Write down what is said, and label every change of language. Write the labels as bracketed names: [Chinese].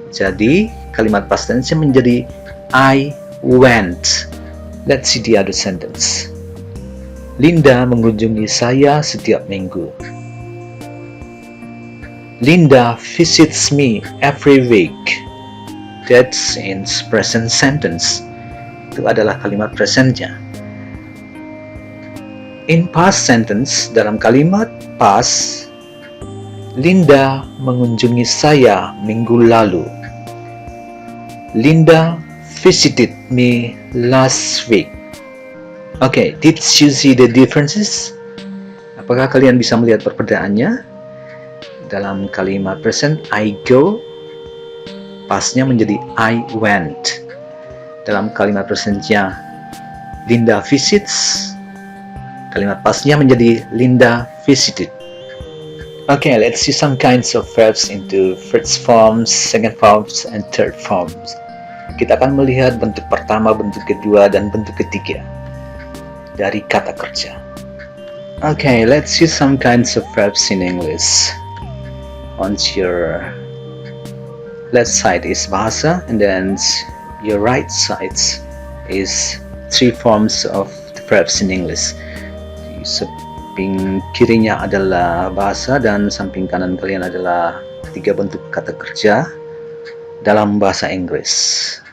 [Indonesian] Jadi, kalimat past tense menjadi I went. [English] Let's see the other sentence. Linda [Indonesian] mengunjungi saya setiap minggu. [English] Linda visits me every week. That's in present sentence. [Indonesian] Itu adalah kalimat presentnya. [English] In past sentence, [Indonesian] dalam kalimat past, Linda mengunjungi saya minggu lalu. [English] Linda visited me last week. Okay, did you see the differences? [Indonesian] Apakah kalian bisa melihat perbedaannya? Dalam kalimat present, I go, pastnya menjadi I went. Dalam kalimat presentnya, Linda visits, kalimat pastnya menjadi Linda visited. [English] Okay, let's see some kinds of verbs into first forms, second forms, and third forms. [Indonesian] Kita akan melihat bentuk pertama, bentuk kedua, dan bentuk ketiga dari kata kerja. [English] Okay, let's see some kinds of verbs in English. On your left side is bahasa, and then your right side is three forms of the verbs in English. [Indonesian] Samping kirinya adalah bahasa, dan samping kanan kalian adalah tiga bentuk kata kerja dalam bahasa Inggris.